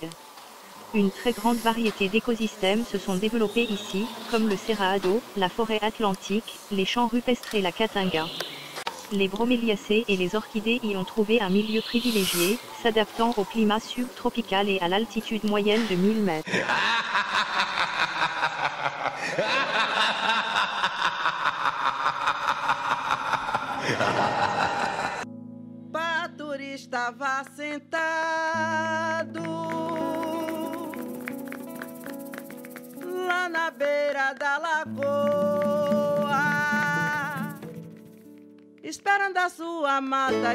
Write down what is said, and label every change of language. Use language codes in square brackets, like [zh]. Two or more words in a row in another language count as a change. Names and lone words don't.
[fr] Une très grande variété d'écosystèmes se sont développés ici, comme le Cerrado, la forêt atlantique, les champs rupestres et la Caatinga. Les broméliacées et les orchidées y ont trouvé un milieu privilégié, s'adaptant au climat subtropical et à l'altitude moyenne de 1000 mètres. [pt] Paturi estava sentado lá na beira da lagoa, esperando a sua amada.